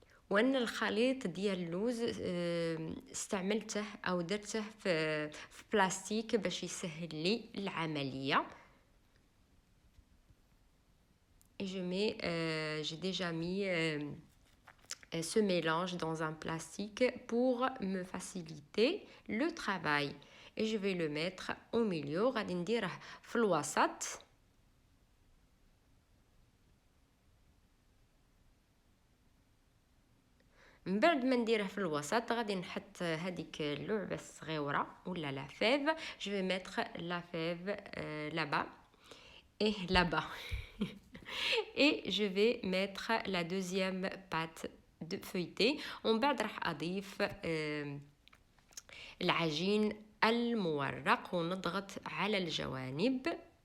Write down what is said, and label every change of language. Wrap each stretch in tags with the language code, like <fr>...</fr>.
<ar>وان الخليط ديال اللوز استعملته او درته في بلاستيك باش يسهل لي العمليه.</ar> <fr>et j'ai déjà mis ce mélange dans un plastique pour me faciliter le travail. et je vais le mettre au milieu.</fr> <ar>غادي نديره في الوسط. من بعد ما نديره في الوسط غادي نحط هذيك اللعبه الصغيره ولا لا فيف.</ar> <fr>je vais mettre la fève là-bas et là-bas. et je vais mettre la deuxième pâte de feuilletée.</fr> <ar>ومن بعد راح اضيف العجين المورق ونضغط على الجوانب.</ar>